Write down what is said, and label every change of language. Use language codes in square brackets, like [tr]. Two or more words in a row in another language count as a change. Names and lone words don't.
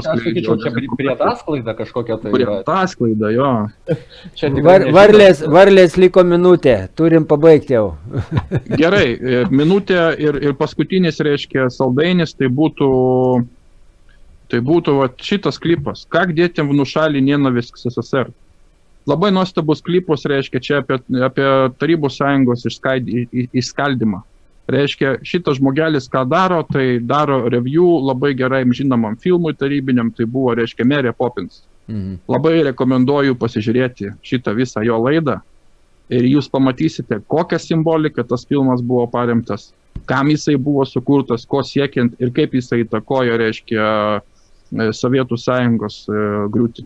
[lt] Aš sakyčiau, čia prie ataskaida kažkokia tai Prie yra. ataskaida, jo. Čia tikrai nežinau. Varlės liko minutė, turim pabaigti jau. Gerai, minutė ir paskutinis, reiškia, saldainis, tai būtų va, šitas klipas. [ru] Как детям внушали ненависть к СССР. [lt] Labai nuostabus klipas, reiškia, čia apie Tarybų sąjungos išskaldymą. Reiškia, šitas žmogelis, ką daro, tai daro review labai gerai žinomam filmui tarybiniam, tai buvo, reiškia, Mary Poppins. Labai rekomenduoju pasižiūrėti šitą visą jo laidą ir jūs pamatysite, kokią simboliką tas filmas buvo paremtas, kam jisai buvo sukurtas, ko siekiant ir kaip jisai įtakojo, reiškia, Sovietų sąjungos griūtį.